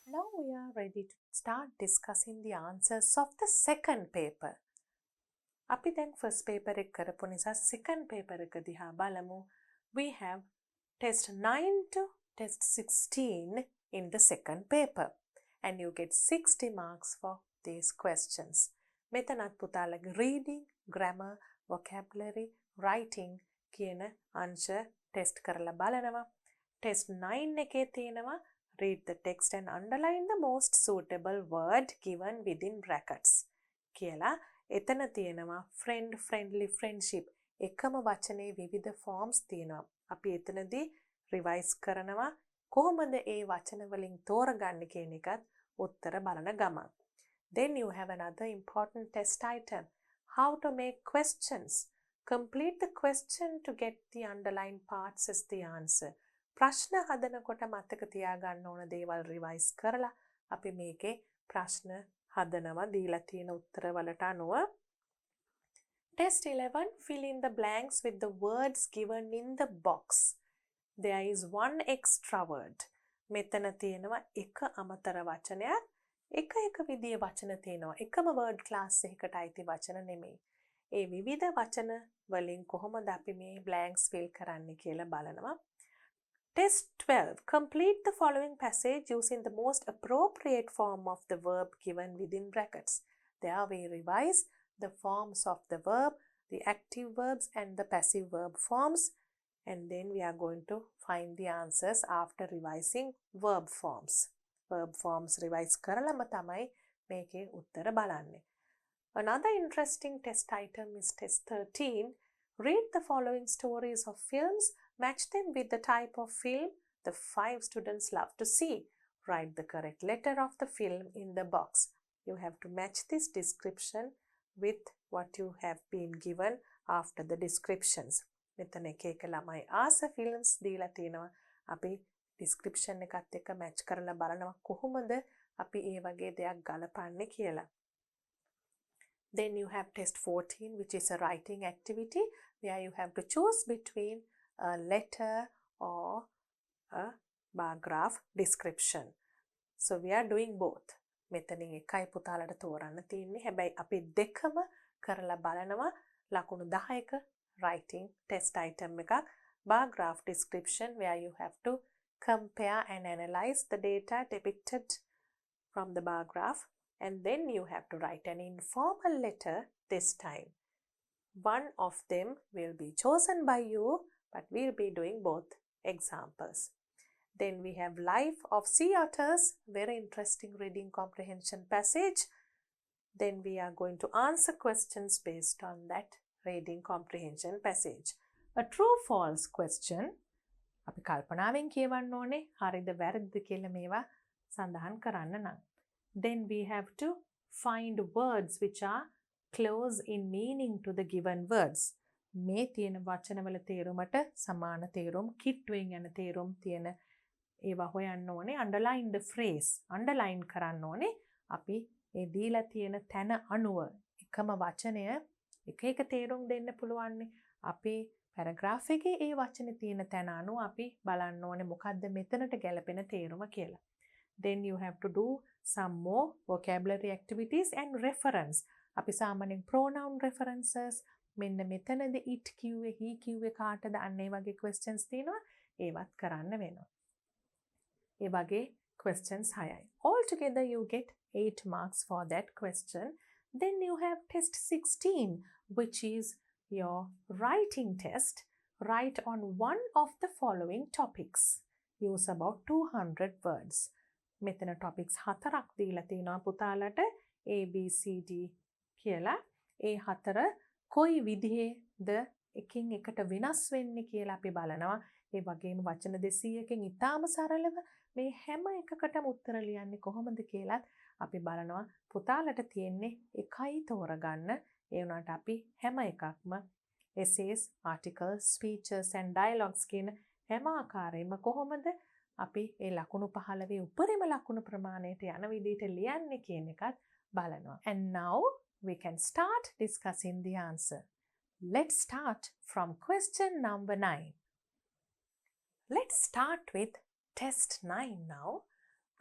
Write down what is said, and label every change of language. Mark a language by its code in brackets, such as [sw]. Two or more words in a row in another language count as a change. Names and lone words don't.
[en] Now we are ready to start discussing the answers of the second paper. [si] අපි දැන් [en] first paper [si] එක කරපු නිසා [en] second paper [si] එක දිහා බලමු. [en] We have test 9 to test 16 in the second paper and you get 60 marks for these questions. [si] මෙතනත් පුතාලගේ [en] reading, grammar, vocabulary, writing [si] කියන අංශ test කරලා බලනවා. [en] Test 9 [si] එකේ තියෙනවා [en] read the text and underline the most suitable word given within brackets කියලා. [si] එතන තියෙනවා [en] friend, friendly, friendship [si] එකම වචනේ විවිධ forms තියෙනවා. අපි එතනදී revise කරනවා කොහොමද ඒ වචන වලින් තෝරගන්නේ කියන එකත් උත්තර බලන ගමන්. [en] Then you have another important test item. How to make questions. Complete the question to get the underlined parts as the answer. [si] ප්‍රශ්න හදනකොට මතක තියාගන්න ඕන දේවල් රිවයිස් කරලා අපි මේකේ ප්‍රශ්න හදනවා දීලා තියෙන උත්තරවලට අනුව. [en] Test 11, fill in the blanks with the words given in the box. There is one extra word. [si] මෙතන තියෙනවා එක අමතර වචනයක්. එක විදිය වචන තියෙනවා. එකම [en] word class [si] එකකට අයිති වචන නෙමෙයි. ඒ විවිධ වචන වලින් කොහොමද අපි මේ [en] blanks fill [si] කරන්නේ කියලා බලනවා. [en] Test 12. Complete the following passage using the most appropriate form of the verb given within brackets. There we revise the forms of the verb, the active verbs and the passive verb forms, and then we are going to find the answers after revising verb forms. Verb forms revise [si] කරලම තමයි මේකේ උත්තර බලන්නේ. [en] Another interesting test item is test 13. Read the following stories of films. Match them with the type of film the 5 students love to see. Write the correct letter of the film in the box. You have to match this description with what you have been given after the descriptions. [si] මෙතන එක ළමයි ආස films දීලා තියෙනවා. අපි description එකත් එක්ක match කරලා බලනවා කොහොමද අපි ඒ වගේ දෙයක් ගලපන්නේ කියලා. [en] Then you have test 14, which is a writing activity where you have to choose between a letter or a bar graph description. So we are doing both. [si] මෙතනින් එකයි පුතාලට තෝරන්න තියෙන්නේ. හැබැයි අපි දෙකම කරලා බලනවා. ලකුණු 10ක [en] writing test item එකක්, bar graph description where you have to compare and analyze the data depicted from the bar graph, and then you have to write an informal letter this time. One of them will be chosen by you, but we'll be doing both examples. Then we have Life of Sea Otters, very interesting reading comprehension passage. Then we are going to answer questions based on that reading comprehension passage. A true false question. [si] අපි කල්පනාවෙන් කියවන්න ඕනේ හරිද වැරදිද කියලා මේවා සඳහන් කරන්න නම්. [en] Then we have to find words which are close in meaning to the given words. [si] මේ තියෙන වචනවල තේරුමට සමාන තේරුම්, කිට්ටුවෙන් යන තේරුම් තියෙන ඒවා හොයන්න ඕනේ. [en] Underline the phrase. Underline [si] කරන්න ඕනේ. අපි ඒ දීලා තියෙන තැන අනුව එකම වචනය එක තේරුම් දෙන්න පුළුවන්. අපි paragraph එකේ ඒ වචනේ තියෙන තැන අනුව අපි බලන්න ඕනේ මොකද්ද මෙතනට ගැලපෙන තේරුම කියලා. [en] Then you have to do some more vocabulary activities and reference. [si] අපි සාමාන්‍යයෙන් [en] pronoun references [si] මෙන්න මෙතනද it කිව්වේ he කිව්වේ කාටද අන්න ඒ වගේ questions තියෙනවා. ඒවත් කරන්න වෙනවා. ඒ වගේ questions 6යි. [en] Altogether you get 8 marks for that question. Then you have test 16, which is your writing test. Write on one of the following topics. Use about 200 words. [si] මෙතන topics 4ක් දීලා තියෙනවා පුතාලට A B C D කියලා. ඒ හතර කොයි විදිහේද එකින් එකට වෙනස් වෙන්නේ කියලා අපි බලනවා. ඒ වගේම වචන 200කින් ඉතාම සරලව මේ හැම එකකටම උත්තර ලියන්නේ කොහොමද කියලාත් අපි බලනවා. පුතාලට තියෙන්නේ එකයි තෝරගන්න. ඒ වුණාට අපි හැම එකක්ම [en] essays, articles, speeches and dialogues [si] කියන හැම ආකාරයෙන්ම කොහොමද අපි ඒ ලකුණු 15 උපරිම ලකුණු ප්‍රමාණයට යන විදිහට ලියන්නේ කියන එකත් බලනවා. [en] And now we can start discussing the answer. Let's start from question number 9. Let's start with test 9 now.